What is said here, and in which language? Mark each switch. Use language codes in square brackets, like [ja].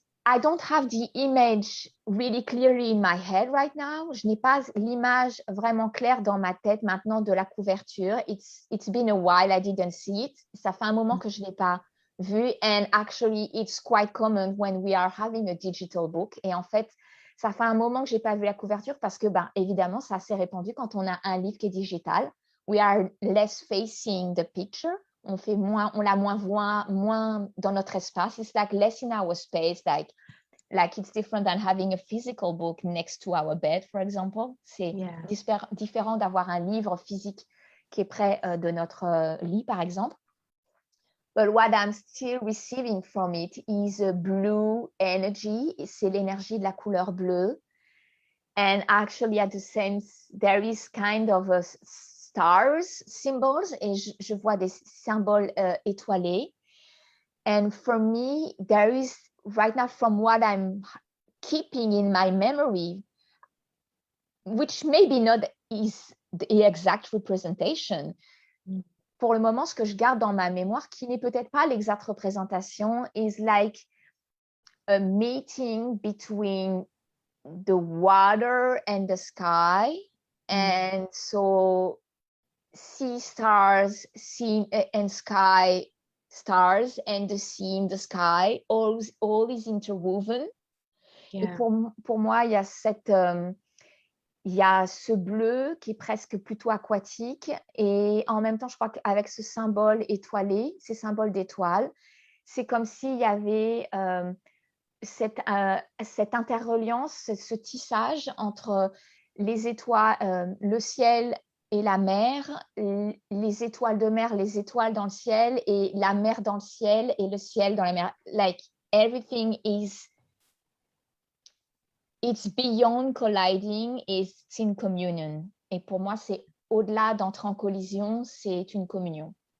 [en] I don't have the image really clearly in my head right now. [fr] Je n'ai pas l'image vraiment claire dans ma tête maintenant de la couverture. [en] It's been a while I didn't see it. [fr] Ça fait un moment que je ne l'ai pas vu. [en] And actually, it's quite common when we are having a digital book. [fr] Et en fait, ça fait un moment que je n'ai pas vu la couverture parce que, évidemment, c'est assez répandu quand on a un livre qui est digital. [en] We are less facing the picture. [fr] On la moins dans notre espace. [en] It's like less in our space. Like it's different than having a physical book next to our bed, for example. [fr] C'est différent d'avoir un livre physique qui est près de notre lit, par exemple. [en] But what I'm still receiving from it is a blue energy. [fr] C'est l'énergie de la couleur bleue. [en] And actually, at the same, there is kind of a stars symbols, [fr] et je vois des symboles étoilés. [en] And for me, there is right now, from what I'm keeping in my memory, which maybe not is the exact representation. [fr] Pour le moment, ce que je garde dans ma mémoire, qui n'est peut-être pas l'exacte représentation, [en] is like a meeting between the water and the sky. And so sea stars, sea and sky stars, and the sea in the sky, all is interwoven. [fr] Et pour moi, il y a il y a ce bleu qui est presque plutôt aquatique, et en même temps, je crois qu'avec ce symbole étoilé, ces symboles d'étoiles, c'est comme s'il y avait cette interreliance, ce tissage entre les étoiles, le ciel et la mer, les étoiles de mer, les étoiles dans le ciel, et la mer dans le ciel et le ciel dans la mer. [en] Like everything it's beyond colliding, it's in communion. [fr] Et pour moi, c'est au-delà d'entrer en collision, c'est une communion.